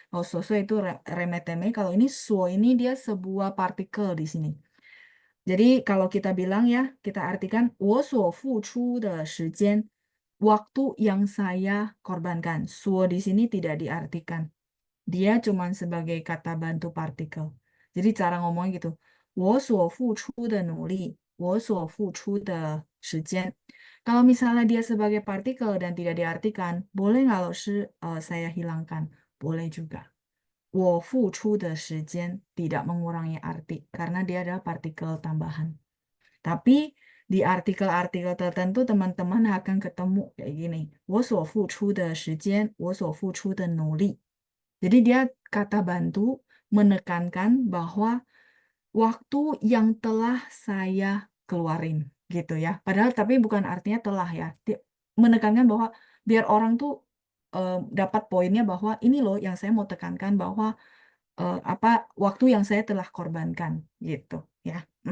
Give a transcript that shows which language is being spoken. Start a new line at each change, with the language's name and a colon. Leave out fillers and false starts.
Indonesian: Oh, 琐碎 itu remeh-temeh. Kalau ini ini dia sebuah partikel di sini. Jadi kalau kita bilang ya, kita artikan
Chinese: 我所付出的时间,
Indonesian: waktu yang saya korbankan. Di sini tidak diartikan. Dia cuma sebagai kata bantu partikel. Jadi cara ngomongnya gitu.
Chinese: 我所付出的努力,我所付出的时间.
Indonesian: Kalau misalnya dia sebagai partikel dan tidak diartikan, boleh nggak saya hilangkan? Boleh juga.
Chinese: 我付出的时间
Indonesian: tidak mengurangi arti karena dia adalah partikel tambahan. Tapi di artikel-artikel tertentu teman-teman akan ketemu kayak gini.
Chinese: 我所付出的时间,我所付出的努力.
Indonesian: Jadi dia kata bantu menekankan bahwa waktu yang telah saya keluarin gitu ya. Padahal tapi bukan artinya telah ya. Menekankan bahwa biar orang tuh dapat poinnya bahwa ini loh yang saya mau tekankan bahwa apa waktu yang saya telah korbankan gitu ya.